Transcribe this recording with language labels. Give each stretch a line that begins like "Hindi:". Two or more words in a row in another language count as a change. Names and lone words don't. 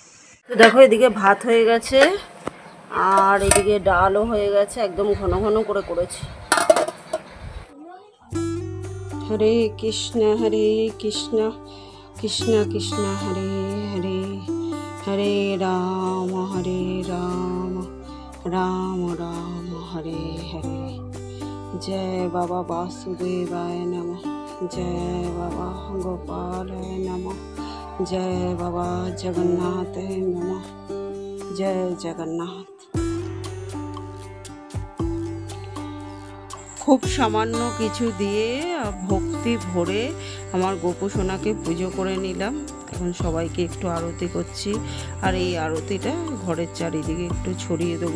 Bangla: তো দেখো এদিকে ভাত হয়ে গেছে, আর এদিকে ডালও হয়ে গেছে, একদম ঘন ঘন করে করেছি।
Sanskrit: হরে কৃষ্ণ কৃষ্ণ কৃষ্ণ হরে হরে, हरे राम राम राम हरे हरे। जय बाबा वासुदेवाय नमः। जय बाबा गोपालाय नमः। जय बाबा जगन्नाथ नमः। जय जगन्नाथ।
Bangla: খুব সামান্য কিছু দিয়ে ভক্তি ভরে আমার গোপু সোনাকে পুজো করে নিলাম। এখন সবাইকে একটু আরতি করছি, আর এই আরতিটা ঘরের চারিদিকে একটু ছড়িয়ে দেবো।